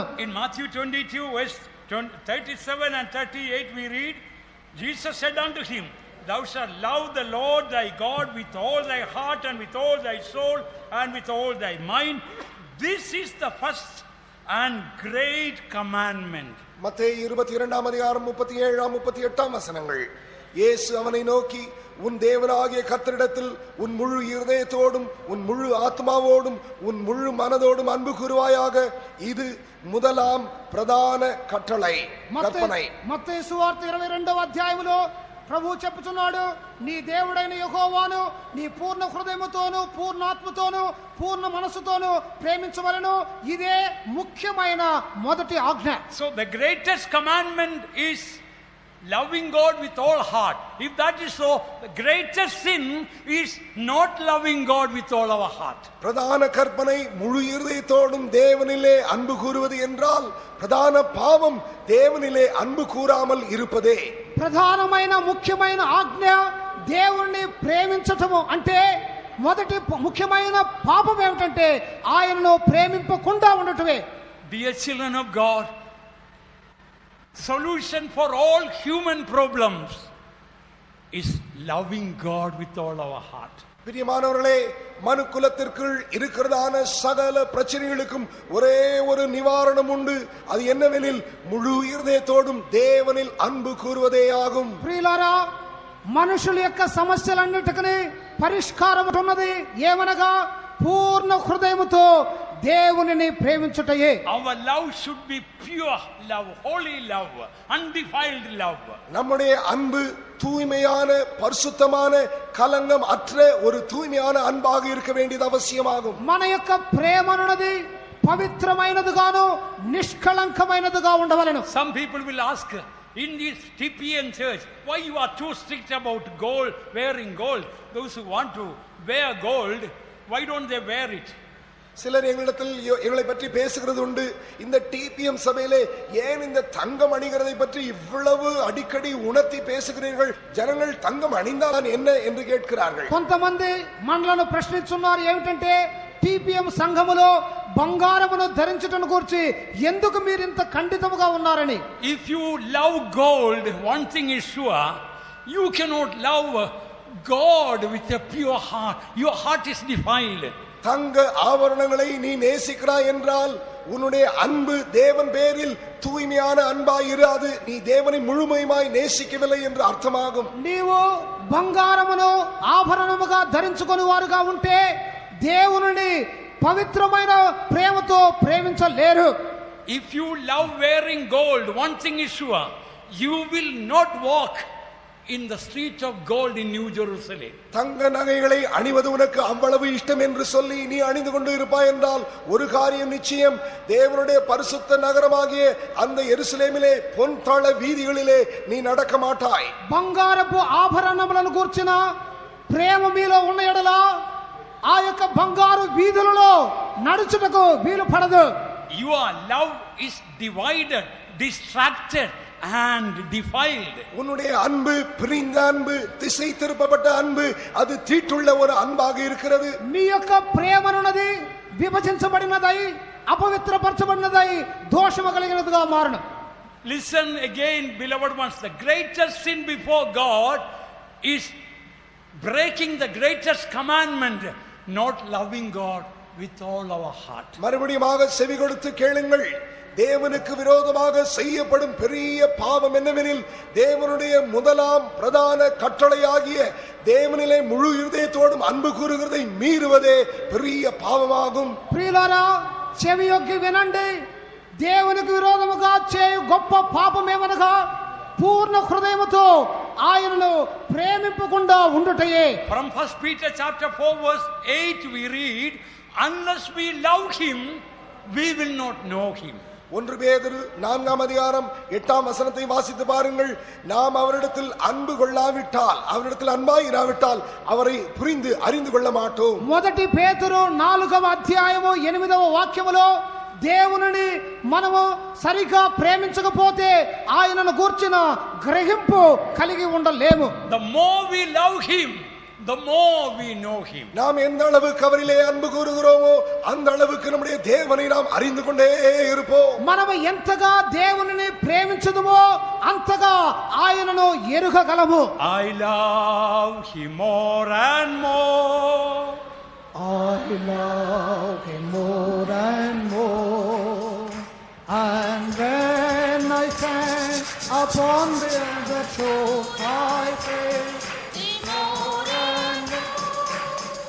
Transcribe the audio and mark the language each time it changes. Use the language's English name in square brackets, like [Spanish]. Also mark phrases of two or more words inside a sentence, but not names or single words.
[English] In Matthew 22 verse 37 and 38 we read, Jesus said unto him, Thou shalt love the Lord thy God with all thy heart and with all thy soul and with all thy mind. This is the first and great commandment. [Tamil] மத்தேயு 22ஆம் அதிகாரம் 37ஆம் 38ஆம் வசனங்கள். இயேசு அவனை நோக்கி, உன் தேவனாகிய கர்த்தரிடத்தில் உன் முழு இருதயத்தோடும் உன் முழு ஆத்மாவோடும் உன் முழு மனதோடும் அன்பு கூறுவாயாக. இது முதலாம் பிரதான கட்டளை கற்பனை. [Telugu] మత్తయి సువార్త 22వ అధ్యాయములో ప్రభు చెప్పుచున్నాడు, నీ దేవుడైన యెహోవాను నీ పూర్ణ హృదయముతోను పూర్ణాత్మతోను పూర్ణ మనసుతోను ప్రేమించవలెను. ఇదే ముఖ్యమైన మొదటి ఆజ్ఞ. [English] So the greatest commandment is loving God with all heart. If that is so, the greatest sin is not loving God with all our heart. [Tamil] பிரதான கற்பனை முழு இருதயத்தோடும் தேவனிலே அன்பு கூறுவது என்றால் பிரதான பாவம் தேவனிலே அன்பு கூறாமல் இருப்பதே. [Telugu] ప్రధానమైన ముఖ్యమైన ఆజ్ఞ దేవుణ్ణి ప్రేమించటము అంటే మొదటి ముఖ్యమైన పాపం ఏమిటంటే ఆయనను ప్రేమింపకుండా ఉండటమే. [English] Dear children of God, solution for all human problems is loving God with all our heart. [Tamil] பிரியமானவர்களே, மனு குலத்திற்குள் இருக்கிறதான சகல பிரச்சனைகளுக்கும் ஒரே ஒரு நிவாரணம் உண்டு. அது என்னவெனில் முழு இருதயத்தோடும் தேவனில் அன்பு கூறுவதே ஆகும். [Telugu] ప్రియులారా, మనుషుల యొక్క సమస్యలన్నిటికీ పరిష్కారం ఉన్నది. ఏమనగా పూర్ణ హృదయముతో దేవునిని ప్రేమించుటయే. [English] Our love should be pure love, holy love, undefiled love. [Tamil] நம்முடைய அன்பு தூய்மையான பரிசுத்தமான கலங்கம் அற்ற ஒரு தூய்மையான அன்பாக இருக்க வேண்டியது அவசியமாகும். [Telugu] మన యొక్క ప్రేమ అన్నది పవిత్రమైనదిగాను నిష్కళంకమైనదిగా ఉండవలెను. [English] Some people will ask, in this TPN church, why you are too strict about gold, wearing gold? Those who want to wear gold, why don't they wear it? [Tamil] சிலர் எங்களிடத்தில் எங்களை பற்றி பேசுகிறது உண்டு. இந்த டிபிஎம் சபையிலே ஏன் இந்த தங்கம் அணிகிறதை பற்றி இவ்வளவு அடிக்கடி உணர்த்தி பேசுகிறீர்கள்? ஜனங்கள் தங்கம் அணிந்தால் என்ன என்று கேட்கிறார்கள். [Telugu] కొంతమంది మనలను ప్రశ్నిస్తున్నారు, ఏమిటంటే టీపీఎం సంఘములో బంగారమును ధరించటం గురించి ఎందుకు మీరు ఇంత ఖండితముగా ఉన్నారని. [English] If you love gold, one thing is sure, you cannot love God with a pure heart. Your heart is defiled. [Tamil] தங்க ஆபரணங்களை நீ நேசிக்கிறாய் என்றால் உன்னுடைய அன்பு தேவன் பேரில் தூய்மையான அன்பாய் இராது. நீ தேவனை முழுமையாய் நேசிக்கவில்லை என்று அர்த்தமாகும். [Telugu] నీవు బంగారమును ఆభరణముగా ధరించుకొని వారుగా ఉంటే దేవునిని పవిత్రమైన ప్రేమతో ప్రేమించలేరు. [English] If you love wearing gold, one thing is sure, you will not walk in the streets of gold in New Jerusalem. [Tamil] தங்க நகைகளை அணிவது உனக்கு அவ்வளவு இஷ்டம் என்று சொல்லி நீ அணிந்து கொண்டு இருப்பாய் என்றால் ஒரு காரியம் நிச்சயம், தேவனுடைய பரிசுத்த நகரமாகிய அந்த எருசலேமிலே பொன்தள வீதிகளிலே நீ நடக்க மாட்டாய். [Telugu] బంగారపు ఆభరణములను గూర్చిన ప్రేమ మీలో ఉన్న ఎడల ఆ యొక్క బంగారు వీధులలో నడుచుటకు వీలు పడదు. [English] Your love is divided, distracted, and defiled. [Tamil] உன்னுடைய அன்பு பிரிந்த அன்பு, திசை திருப்பப்பட்ட அன்பு, அது தீட்டுள்ள ஒரு அன்பாக இருக்கிறது. [Telugu] మీ యొక్క ప్రేమ అన్నది విభజించబడినదై అపవిత్రపరచబడినదై దోషము కలిగినదిగా మారును. [English] Listen again, beloved ones. The greatest sin before God is breaking the greatest commandment, not loving God with all our heart. [Tamil] மறுபடியும் செவி கொடுத்து கேளுங்கள். தேவனுக்கு விரோதமாக செய்யப்படும் பெரிய பாவம் என்னவெனில், தேவனுடைய முதலாம் பிரதான கட்டளையாகிய தேவனிலே முழு இருதயத்தோடும் அன்பு கூறுகிறதை மீறுவதே பெரிய பாவமாகும். [Telugu] ప్రియులారా, చెవి యొగ్గి వినండి. దేవునికి విరోధముగా చేయు గొప్ప పాపమేమనగా పూర్ణ హృదయముతో ఆయనను ప్రేమింపకుండా ఉండుటయే. [English] From 1 Peter chapter 4 verse 8 we read, unless we love him, we will not know him. [Tamil] 1 பேதுரு 4ஆம் அதிகாரம் 8ஆம் வசனத்தை வாசித்து பாருங்கள். நாம் அவரிடத்தில் அன்பு கொள்ளாவிட்டால், அவரிடத்தில் அன்பாய் இராவிட்டால் அவரை புரிந்து அறிந்து கொள்ள மாட்டோம். [Telugu] మొదటి పేతురు 4వ అధ్యాయము 8వ వాక్యములో దేవునిని మనము సరిగా ప్రేమించకపోతే ఆయనను గూర్చిన గ్రహింపు కలిగి ఉండలేము. [English] The more we love him, the more we know him. [Tamil] நாம் எந்த அளவுக்கு அவரிலே அன்பு கூறுகிறோமோ அந்த அளவுக்கு நம்முடைய தேவனை நாம் அறிந்து கொண்டே இருப்போம். [Telugu] మనము ఎంతగా దేవునిని ప్రేమించుదుమో అంతగా ఆయనను ఎరుగగలము. [English] I love him more and more. I love him more and more, and when I stand upon the other shore, I praise him more and more.